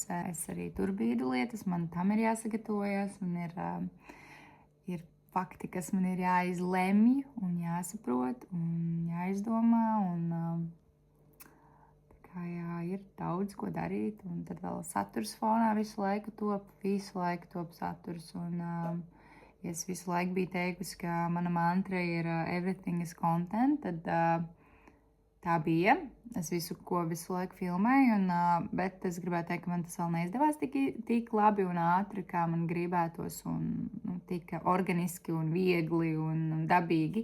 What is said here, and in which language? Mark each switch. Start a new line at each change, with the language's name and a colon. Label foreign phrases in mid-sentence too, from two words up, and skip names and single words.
Latvian: Es arī tur bīdu lietas, man tam ir jāsagatavojas un ir fakti, kas man ir jāizlemj un jāsaprot un jāizdomā un tā kā jā, ir daudz ko darīt un tad vēl saturs fonā visu laiku top saturs un ja es visu laiku biju teikusi, ka mana mantra ir
English: everything is content,
Latvian: tad tā bija. Es visu laiku filmēju, bet es gribētu teikt, ka man tas vēl neizdevās tik labi un ātri, kā man gribētos, un tika organiski un viegli un dabīgi.